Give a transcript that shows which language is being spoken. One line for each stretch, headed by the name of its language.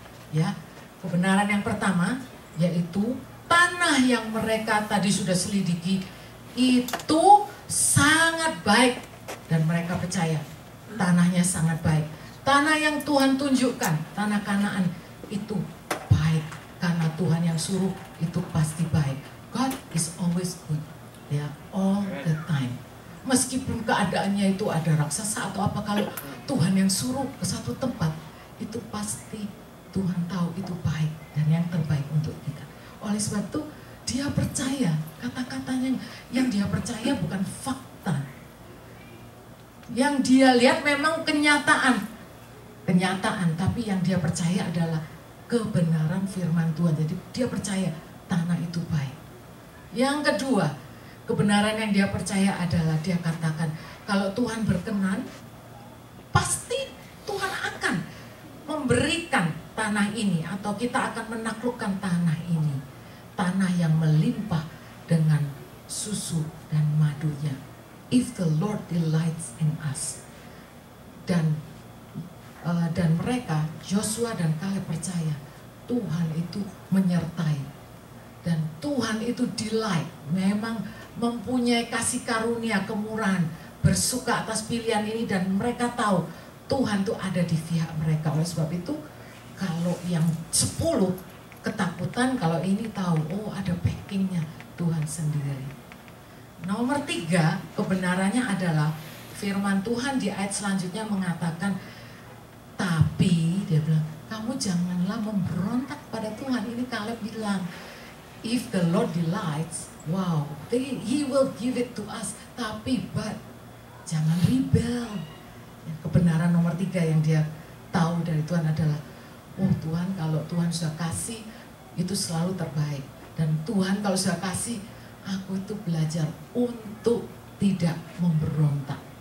Indonesian: Ya, kebenaran yang pertama yaitu tanah yang mereka tadi sudah selidiki itu sangat baik, dan mereka percaya tanahnya sangat baik. Tanah yang Tuhan tunjukkan, tanah Kanaan itu baik, karena Tuhan yang suruh itu pasti baik.
English: God is always good, ya, all the time.
Indonesian: Meskipun keadaannya itu ada raksasa atau apa, kalau Tuhan yang suruh ke satu tempat, itu pasti Tuhan tahu itu baik dan yang terbaik untuk kita. Oleh sebab itu dia percaya, kata-katanya yang dia percaya bukan fakta. Yang dia lihat memang kenyataan, tapi yang dia percaya adalah kebenaran firman Tuhan. Jadi dia percaya tanah itu baik. Yang kedua, kebenaran yang dia percaya adalah dia katakan, kalau Tuhan berkenan, pasti Tuhan akan memberikan tanah ini, atau kita akan menaklukkan tanah ini. Tanah yang melimpah dengan susu dan madunya.
English: If the Lord delights in us.
Indonesian: Dan mereka, Joshua dan Caleb percaya Tuhan itu menyertai. Dan Tuhan itu delight, memang mempunyai kasih karunia, kemurahan, bersuka atas pilihan ini, dan mereka tahu Tuhan itu ada di pihak mereka. Oleh sebab itu, kalau yang 10 ketakutan, kalau ini tahu, oh ada backingnya Tuhan sendiri. Nomor 3, kebenarannya adalah firman Tuhan di ayat selanjutnya mengatakan, tapi dia bilang, kamu janganlah memberontak pada Tuhan. Ini Caleb bilang,
English: if the Lord delights, wow, He will give it to us.
Indonesian: Tapi, but jangan rebel. Kebenaran nomor 3 yang dia tahu dari Tuhan adalah, oh Tuhan, kalau Tuhan sudah kasih, itu selalu terbaik. Dan Tuhan kalau sudah kasih, aku itu belajar untuk tidak memberontak.